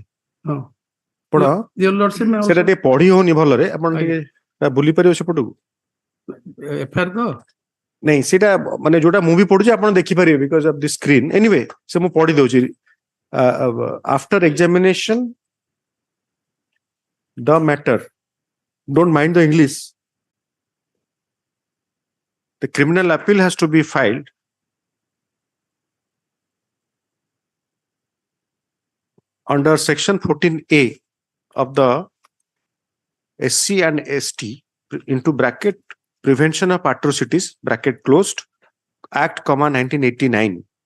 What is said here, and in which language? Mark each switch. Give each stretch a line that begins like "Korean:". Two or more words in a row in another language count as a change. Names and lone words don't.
Odia: ହଁ। ପଢ
English: Your lordship may
Odia: ସେଟା also ଟିକେ ପଢି ହଉନି ଭଲରେ ଆପଣ ଟିକେ ବୁଲି ପାରିବ ସେପଟକୁ FIR ତ ନାଇଁ ସେଇଟା ମାନେ ଯୋଉଟା ମୁଁ ବି ପଢୁଛି ଆପଣ ଦେଖିପାରିବେ
English: because of the screen anyway
Odia: ସେ ମୁଁ ପଢି ଦଉଛି
English: after examination the matter don't mind the English the criminal appeal has to be filed under section 14A of the SC and ST into bracket Prevention of Atrocities bracket closed Act, 1989.